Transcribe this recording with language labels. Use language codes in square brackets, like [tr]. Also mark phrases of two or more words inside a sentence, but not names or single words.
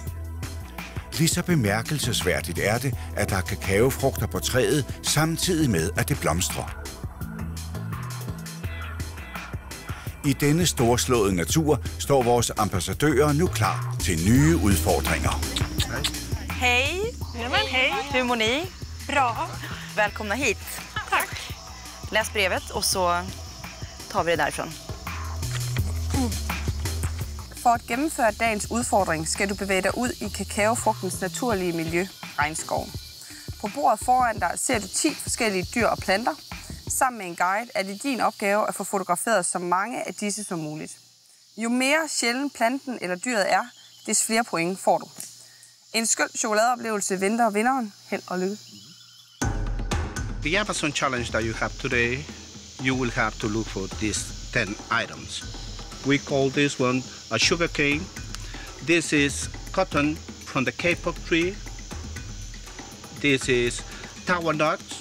[da] Lige så bemærkelsesværdigt er det, at der er kakaofrugter på træet, samtidig med, at det blomstrer. I denne storslåede natur står vores ambassadører nu klar til nye udfordringer. Hej! Jamen, hej! [sv] Hur mår ni? Bra! Välkomna hit. Tack! Läs brevet och så tar vi det därifrån. [da] For at gennemføre dagens udfordring skal du bevæge dig ud i kakaofrugtens naturlige miljø, regnskoven. På bordet foran dig ser du 10 forskellige dyr og planter. Sammen med en guide er det din opgave at få fotograferet så mange af disse som muligt. Jo mere sjælden planten eller dyret er, des flere point får du. En skøn chokoladeoplevelse venter vinderen. Held og lykke. [en] The Amazon challenge that you have today, you will have to look for these 10 items. We call this one a sugar cane. This is cotton from the kapok tree. This is tower nuts.